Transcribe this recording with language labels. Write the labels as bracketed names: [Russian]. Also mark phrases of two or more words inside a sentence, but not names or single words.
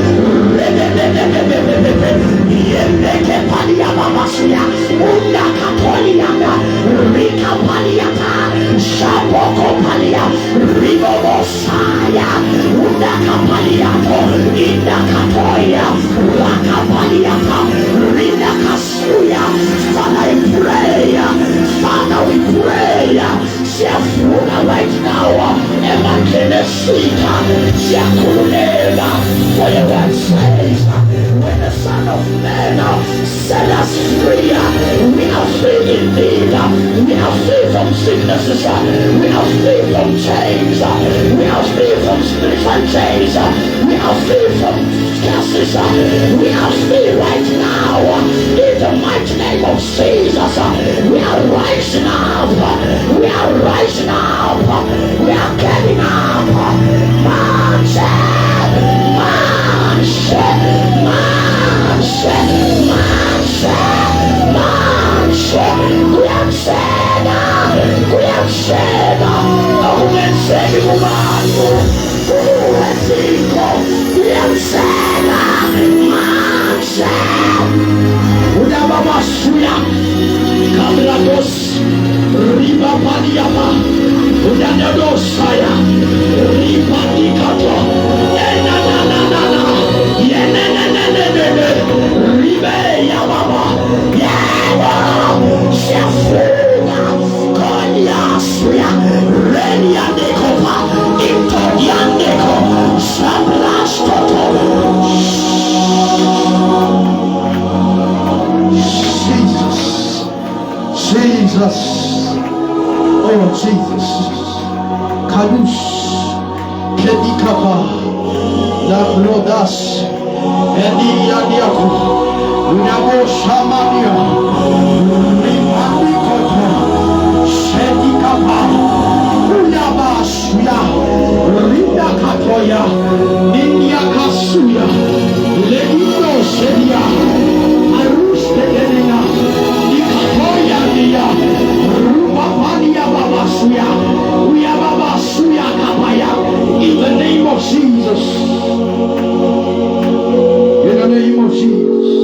[English] Rebebe, Yendeke Palia Babasuya, Undaka Poliata, Rika Paliata, Shapoko Palia, Ribo Mosaya, Undaka Paliato, Indaka Toya, Waka Paliata, Rindaka Suya. Father, I pray, Father, we pray, Siafuga right now, Emakene Sita, Siakunega, for your word says, when the Son of Man set us free, we are free indeed, we are free from sicknesses, we are free from chains, we are free from spiritual chains, we are free from curses, we are free right now, in the mighty name of Jesus, we are rising up, we are rising up, we are getting up, Manche, Manche, Manche, Manche, Manche, Guiancena, Guiancena, Guiancena, Umano, Guiancena, Guiancena, Manche, Udababasuya, Kamrados, Riba Padiama, Udadosaya, Riba Dikato, Enanana, Yenene, Ribe Yababa, Yaba, Shafuga, Konyasuya, Renia Dekopa, Intodiandeko, Sabrastoto. Jesus, oh Jesus, Kalush, Kedikapa, La Blodas, Edia Diako, Unabo Shamania, Rimandikoto, Shedikapa, Unabasuya, Rinda Katoya, India Kasuya, Ledino Shedia, Arush Tegenina, Nikatoya Dia, Rupapania Babasuya, Uya Babasuya Kapaya, in the name of Jesus. In the name of Jesus.